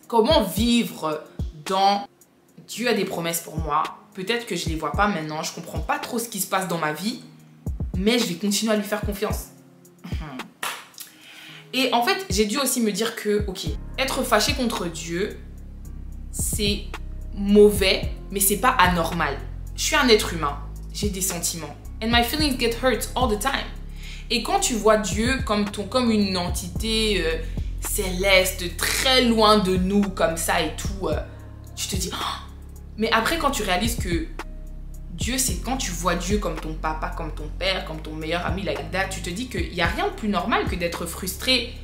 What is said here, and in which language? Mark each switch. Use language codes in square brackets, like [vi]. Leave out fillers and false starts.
[fr] Comment vivre dans Dieu a des promesses pour moi, peut-être que je les vois pas maintenant, je comprends pas trop ce qui se passe dans ma vie, mais je vais continuer à lui faire confiance. Et en fait, j'ai dû aussi me dire que, ok, être fâché contre Dieu, c'est mauvais, mais c'est pas anormal. Je suis un être humain, j'ai des sentiments. [en] And my feelings get hurt all the time. [fr] Et quand tu vois Dieu comme une entité céleste, très loin de nous, comme ça et tout, tu te dis... Oh! Mais après, quand tu réalises que Dieu, c'est quand tu vois Dieu comme ton papa, comme ton père, comme ton meilleur ami, [en] like that, [fr] tu te dis qu'il n'y a rien de plus normal que d'être frustré.